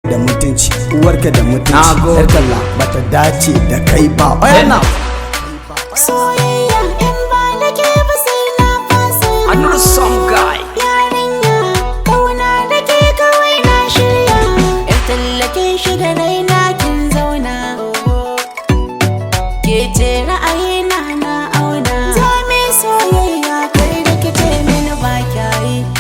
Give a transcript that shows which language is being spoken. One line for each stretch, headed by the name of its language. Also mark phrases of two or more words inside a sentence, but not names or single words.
Hausa: da mutunci, uwarka da mutunci. Na gode. Yar talla bata dace da kai ba. Oya Eh. na. Soyayya in ba da ke ba sai na fasa.
English: Another song guy.
Hausa: Yarinya, ƙauna da ke kawai na shirya. Yar talla kin shiga raina kin zauna. Ke ce ra'ayina na auna. Za mu yi soyayya kai da ki ce mini ba kya yi.